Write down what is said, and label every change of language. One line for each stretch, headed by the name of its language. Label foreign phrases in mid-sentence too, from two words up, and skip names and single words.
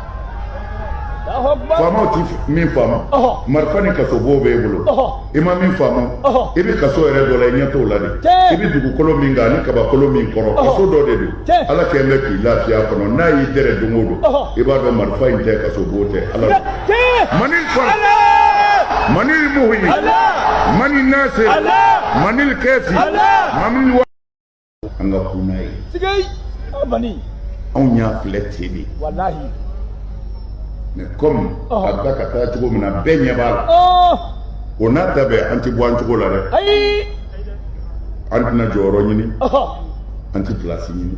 Bambara: faamaw ti min faama marifa ni kasobon b'e bolo i ma min faama i bɛ kaso yɛrɛ dɔ la i ɲɛ t'o la de i bɛ dugukolo min kan ani kabakolo min kɔrɔ kaso dɔ de don ala kɛlen bɛ k'i lafiya kɔnɔ n'a y'i dɛrɛ don o don i b'a dɔn marifa in tɛ kasobon tɛ ala mani kɔnɔ mani muhi mani nase mani kɛsi mani wa an ka kun n'a ye sigay bani anw y'a filɛ ten de wallahi
French: mais comme
Bambara: a bɛ ka taa cogo min na bɛɛ ɲɛ b'a la o n'a ta bɛɛ an ti bɔ an cogo la dɛ ayi an tɛna jɔyɔrɔ ɲini an ti place ɲini